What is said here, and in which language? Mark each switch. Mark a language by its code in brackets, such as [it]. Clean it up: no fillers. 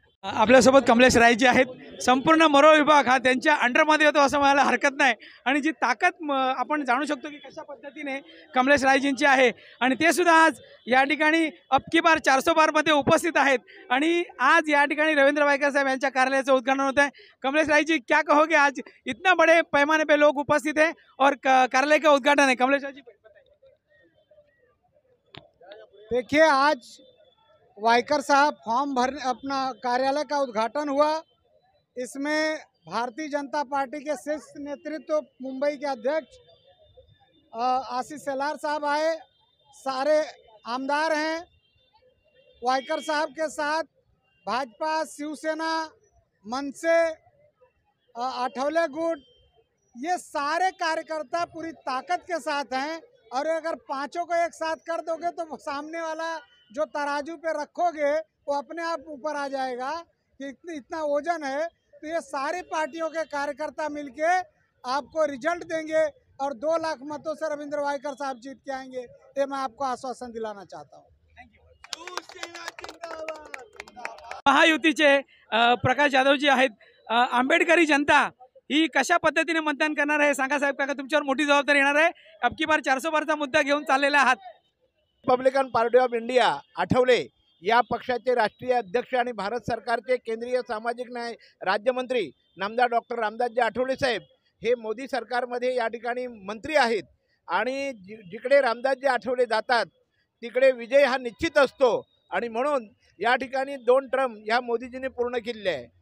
[mr] आपल्यासोबत कमलेश रायजी आहेत। संपूर्ण मरो विभाग हा त्यांच्या अंडरमध्ये होतो असं म्हणायला हरकत नाही आणि जी ताकद आपण जाणू शकतो की कशा पद्धतीने कमलेश रायजींची आहे आणि ते सुद्धा आज या ठिकाणी अबकी बार 400 बारमध्ये उपस्थित आहेत आणि आज या ठिकाणी रवींद्र वायकर साहेब यांच्या कार्यालयाचं उद्घाटन होत आहे। [hi] कमलेश रायजी, क्या कहोगे, आज इतना बड़े पैमाने पे लोग उपस्थित है और कार्यालय का उद्घाटन है। कमलेश रायजी, देखिए आज वायकर साहब फॉर्म भर अपना कार्यालय का उद्घाटन हुआ। इसमें भारतीय जनता पार्टी के शीर्ष नेतृत्व मुंबई के अध्यक्ष आशीष शेलार साहब आए, सारे आमदार हैं। वायकर साहब के साथ भाजपा, शिवसेना, मनसे, आठवले गुट, ये सारे कार्यकर्ता पूरी ताकत के साथ हैं और अगर पांचों को एक साथ कर दोगे तो सामने वाला जो तराजू पे रखोगे वो अपने आप ऊपर आ जाएगा कि इतना वजन है। तो ये सारी पार्टियों के कार्यकर्ता मिलके आपको रिजल्ट देंगे और 2 लाख मतों से रविंद्र वायकर साहब जीत के आएंगे, ये मैं आपको आश्वासन दिलाना चाहता हूँ। [mr] महायुतीचे प्रकाश जाधवजी आहेत। आंबेडकरी जनता ही कशा पद्धतीने मतदान करणार आहे सांगा साहेब, काका तुमच्यावर मोठी जबाबदारी येणार आहे। अबकी बार 400 पारचा मुद्दा घेऊन चाललेला आहात। Republican party of India Athawale या पक्षाचे राष्ट्रीय अध्यक्ष आणि भारत सरकारचे केंद्रीय सामाजिक न्याय राज्यमंत्री नामदार डॉक्टर रामदासजी आठवले साहेब हे मोदी सरकारमध्ये या ठिकाणी मंत्री आहेत आणि जिकडे रामदासजी आठवले जातात तिकडे विजय हा निश्चित असतो आणि म्हणून या ठिकाणी 2 टर्म या मोदीजींनी पूर्ण केलेले आहे।